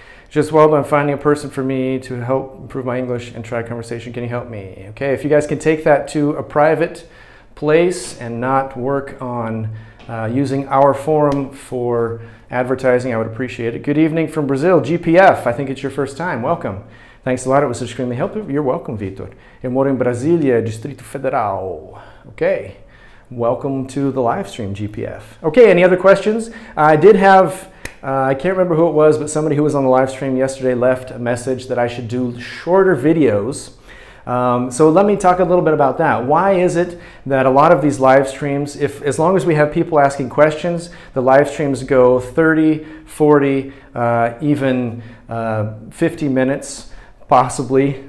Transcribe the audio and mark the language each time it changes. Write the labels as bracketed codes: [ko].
[en] Just well done finding a person for me to help improve my English and try conversation. Can you help me? Okay, if you guys can take that to a private place and not work on using our forum for advertising, I would appreciate it. Good evening from Brazil, GPF. I think it's your first time. Welcome. Thanks a lot. It was extremely helpful. You're welcome, Vitor. [pt] Eu moro em Brasília, Distrito Federal. [en] Okay. Welcome to the live stream, GPF. Okay, any other questions? I did have, I can't remember who it was, but somebody who was on the live stream yesterday left a message that I should do shorter videos. So let me talk a little bit about that. Why is it that a lot of these live streams, as long as we have people asking questions, the live streams go 30, 40, even 50 minutes, possibly.